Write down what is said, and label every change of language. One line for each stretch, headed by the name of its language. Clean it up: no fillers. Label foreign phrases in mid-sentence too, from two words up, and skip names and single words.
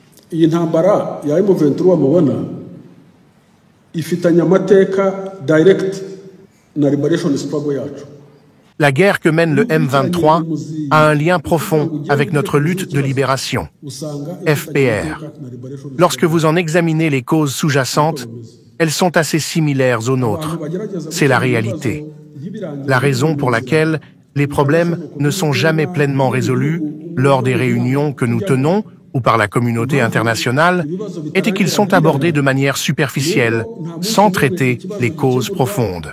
Kinyarwanda: iyi ntambara ya M23 mubona ifitanye amateka direct na
English: liberation struggle
Kinyarwanda: yacu.
French: La guerre que mène le M23 a un lien profond avec notre lutte de libération, FPR. Lorsque vous en examinez les causes sous-jacentes, elles sont assez similaires aux nôtres. C'est la réalité. La raison pour laquelle les problèmes ne sont jamais pleinement résolus lors des réunions que nous tenons ou par la communauté internationale était qu'ils sont abordés de manière superficielle, sans traiter les causes profondes.